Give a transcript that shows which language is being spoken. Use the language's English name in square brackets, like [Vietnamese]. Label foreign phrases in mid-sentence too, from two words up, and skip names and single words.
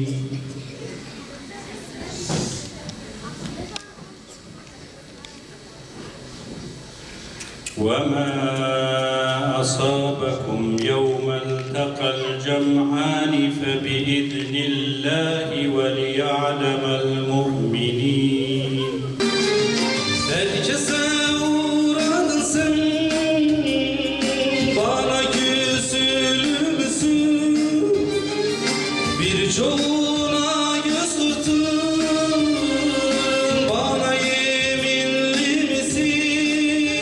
[Arabic] وما أصابكم يوم التقى الجمعان فبإذن الله وليعلم المؤمنين. [Turkish] Herkese uğradın sen, bana küsülür müsün? Birçoğuna göz kırptın, bana yeminli misin?